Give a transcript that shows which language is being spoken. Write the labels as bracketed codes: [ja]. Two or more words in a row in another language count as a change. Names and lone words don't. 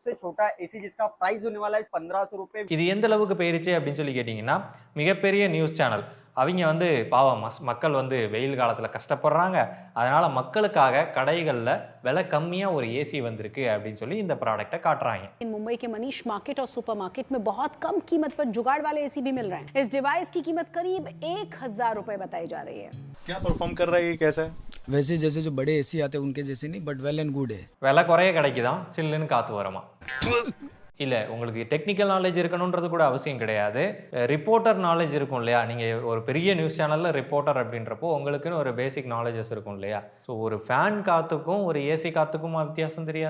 [ta] இது எந்த அளவுக்கு போயிருச்சு அப்படின்னு சொல்லி கேட்டீங்கன்னா, மிகப்பெரிய [en] news channel [ta] அவங்க பாவம் மக்கள் வெயில் காலத்தில் கஷ்டப்படுறாங்க, அதனால மக்களுக்காக கடைகளில் விலை கம்மியாக ஒரு ஏசி வந்திருக்கு அப்படின்னு சொல்லி இந்த ப்ராடக்ட்டை காட்டுறாங்க. [hi] मुंबई के मनीष मार्केट और [en] super market [hi] में बहुत कम कीमत पर जुगाड़ वाले एसी भी मिल रहे हैं। इस डिवाइस की कीमत करीब 1000 रुपए बताई जा रही है। क्या परफॉर्म कर रहा है, ये कैसा है? वैसे जैसे जो बड़े एसी आते हैं उनके जैसे नहीं, [en] but well and good [hi] है। [ta] விலை குறைய கிடைக்குதான், சில்லுன்னு காத்து வரமா. இல்லை, உங்களுக்கு [en] technical knowledge [ta] இருக்கணுன்றது கூட அவசியம் கிடையாது. [en] reporter knowledge [ta] இருக்கும் இல்லையா? நீங்கள் ஒரு பெரிய [en] news channel-il [ta] ரிப்போர்ட்டர் அப்படின்றப்போ உங்களுக்குன்னு ஒரு [en] basic knowledges [ta] இருக்கும் இல்லையா? ஸோ ஒரு ஃபேன் காற்றுக்கும் ஒரு ஏசி காற்றுக்கும் வித்தியாசம் தெரியாது.